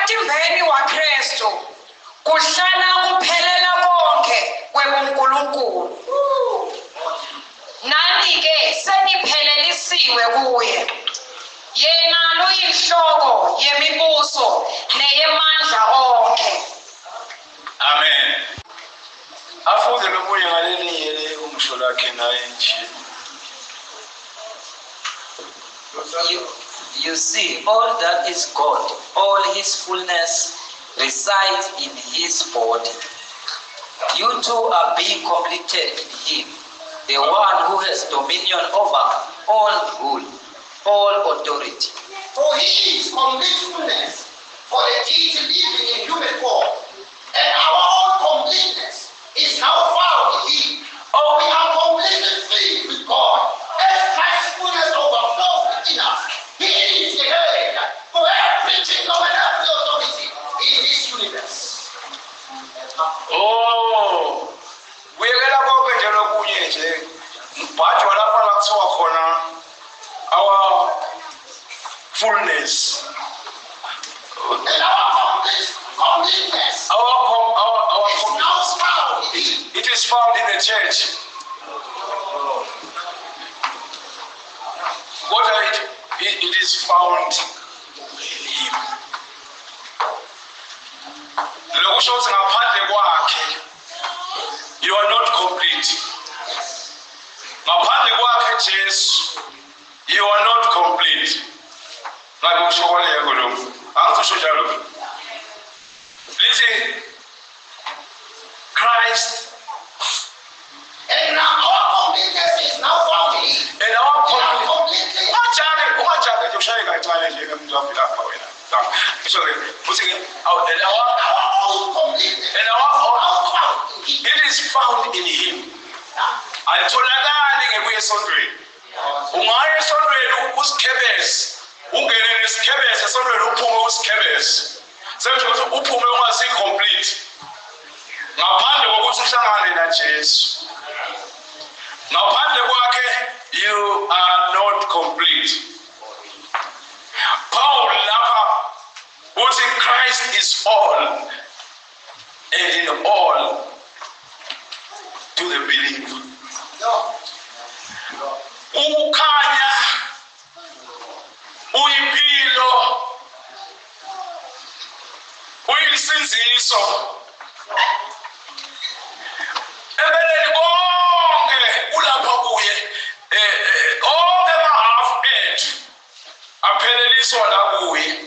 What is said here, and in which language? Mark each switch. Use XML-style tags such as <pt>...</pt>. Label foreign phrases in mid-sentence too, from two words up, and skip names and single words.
<zu>Emtimbeni waKristu kuhlala kuphelela konke kwebuNkulunkulu. Nani-ke seniphelelisiwe kuye. Yena luyinhloko yemibuso neyemandla onke. Amen. Afunde nomunye ngaleli yele umsho lakhe naye nje.</zu> <en>You see, all that is God, all his fullness resides in his body. You two are being completed in him, the one who has dominion over all rule, all authority. For he is complete fullness, for the deity living in human form, and our own completeness is now found in him. Oh, we are completely filled with God, as Christ's fullness overflows within us. He is the head for every kingdom and every authority in this universe.</en> <zu>Oh, uyekela konke nje lokunye nje. Mbhajo lapha la kuthiwa khona</zu> <en>our fullness. And our completeness is now found in him. It is found in the church. What are it is found in him.</en> <zu>Lokusho ukuthi ngaphandle kwakhe</zu> <en>you are not complete.</en> <zu>Ngaphandle kwakhe Jesu</zu> <en>you are not complete.</en> <zu>Ngabe usho kwaleko lo. Angisho njalo.</zu> <en>Listen. Christ And now our completeness is now found in him. and our Completely.</en> <zu>Ungajabe nje ushaye kancane nje emntwana lapha wena.</zu> <en>Sorry. Uthi our Our own completeness and is our now found in him. it is found in him.</en> <zu>Alitholakali ngebuye esondweni. Ungaya esondweni usikhebese. Ungene nesikhebese esondweni uphume usikhebese. Senje ukuthi uphume ungasi complete. Ngaphandle kokuthi uhlangane na Jesu. Ngaphandle kwakhe</zu> <en>you are not complete. Paul</en> <zu>lapha uthi</zu> <en>Christ is all and in all to the believer.</en> <zu>Ukukhanya uyimpilo uyisinziso ebeleni konke kulapha kuye onke amahafu ethu apheleliswa la kuye.</zu>